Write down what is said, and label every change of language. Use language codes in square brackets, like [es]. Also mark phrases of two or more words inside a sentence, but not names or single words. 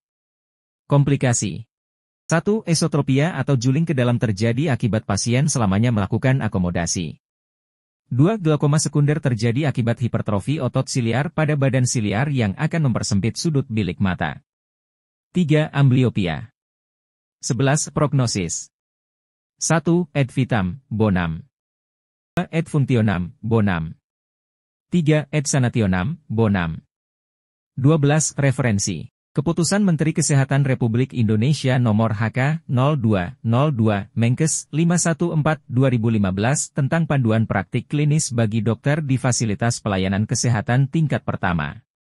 [id] Komplikasi. 1. Esotropia atau juling ke dalam terjadi akibat pasien selamanya melakukan akomodasi. 2. Glaukoma sekunder terjadi akibat hipertrofi otot siliar pada badan siliar yang akan mempersempit sudut bilik mata. 3. Ambliopia. 11. [la] Prognosis. 1. Ad vitam bonum. 2. Ad functionam bonum. 3. Ad sanationam bonum. 12. [id] Referensi. Keputusan Menteri Kesehatan Republik Indonesia Nomor HK 0202 Menkes 514/2015 tentang panduan praktik klinis bagi dokter di fasilitas pelayanan kesehatan tingkat pertama.